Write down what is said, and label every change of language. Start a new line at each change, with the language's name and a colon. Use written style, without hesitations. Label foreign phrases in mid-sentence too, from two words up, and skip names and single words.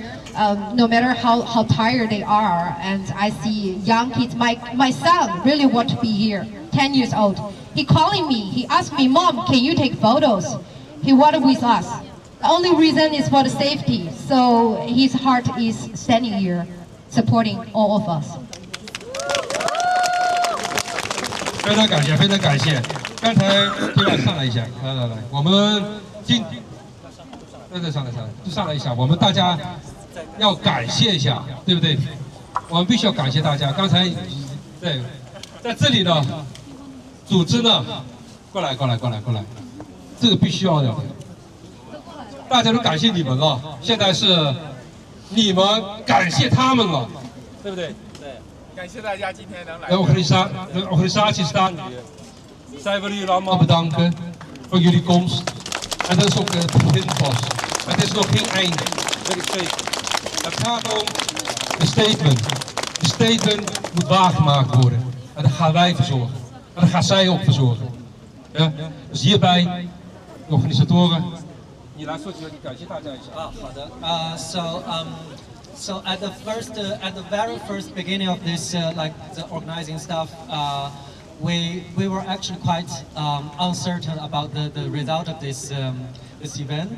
English: No matter how tired they are, and I see young kids. My son really want to be here, 10 years old. He calling me, he asked me, Mom, can you take photos? He wanted with us. The only reason is for the safety, so his heart is standing here, supporting all of us.
Chinese: 非常感谢，非常感谢。刚才对吧？上来一下，来，我们上来一下，我们大家要感谢一下，对不对？我们必须要感谢大家。刚才对，在这里呢，组织呢，过来，这个必须要的，大家都感谢你们了。现在是你们感谢他们了，对不对？对，感谢大家今天能来。
Dutch: Organisatie staat hier. Zij willen jullie allemaal bedanken voor jullie komst. En dat is ook het begin pas. Het is nog geen einde. Weet ik zeker. Het gaat om de statement. De statement moet waargemaakt worden. En daar gaan wij voor zorgen. En daar gaan zij ook voor zorgen. Ja? Dus hierbij, de organisatoren.
English: So at the very first beginning of this, like the organizing stuff, we were actually quite uncertain about the result of this event.